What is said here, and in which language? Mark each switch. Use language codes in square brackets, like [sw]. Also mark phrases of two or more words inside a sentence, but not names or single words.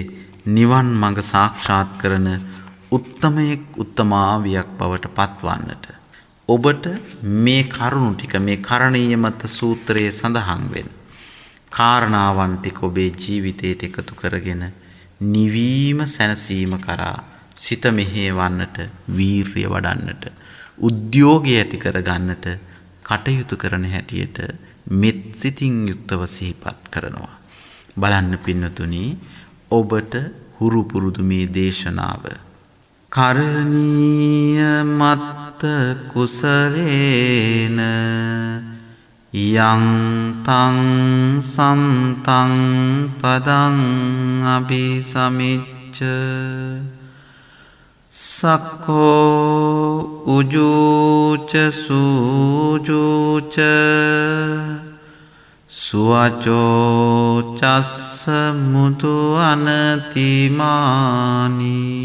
[si] නිවන් මඟ සාක්ෂාත් කරන උත්තමයෙක්, උත්තමාවියක් බවට පත්වන්නට ඔබට මේ කරුණු ටික, මේ කරණීය මත සූත්‍රයේ සඳහන් වෙන කාරණාවන් ටික ඔබේ ජීවිතයට එකතු කරගෙන නිවීම, සැනසීම කරා සිත මෙහෙවන්නට, වීරිය වඩන්නට, උද්‍යෝගය ඇති කරගන්නට කටයුතු කරන හැටියට මෙත් සිතින් යුක්තව සිහිපත් කරනවා. බලන්න පින්නතුනි, ඔබට හුරු පුරුදු මේ දේශනාව [pi] කරණීය මත්ත කුසලේන යං තං සන්තං පදං අபிසමිච්ච සක්ඛෝ උජූච සූජූච සුවචෝ චස්ස මුතු අනතිමානි